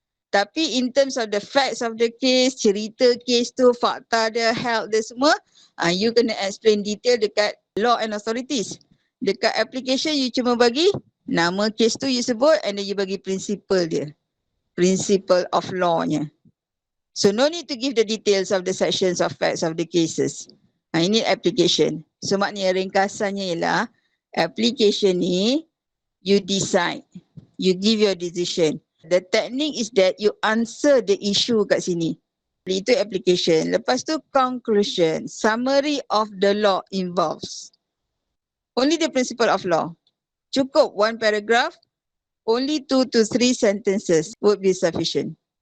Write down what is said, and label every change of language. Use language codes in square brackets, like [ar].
[en] Tapi in terms of the facts of the case, [ms] cerita case tu, fakta dia, held dia semua, you kena [en] explain detail [ms] dekat [en] law and authorities. [ms] Dekat application, you cuma bagi nama case tu you sebut and then you bagi principle dia. [en] Principle of law-nya. So no need to give the details of the sections of facts of the cases. [ms] Ini application. So maknanya ringkasannya ialah application ni you decide. [en] You give your decision. The technique is that you answer the issue [ms] kat sini. Itu application. Lepas tu [en] conclusion. Summary of the law involves. Only the principle of law. [ms] Cukup [en] one paragraph. Only 2 to 3 sentences would be sufficient.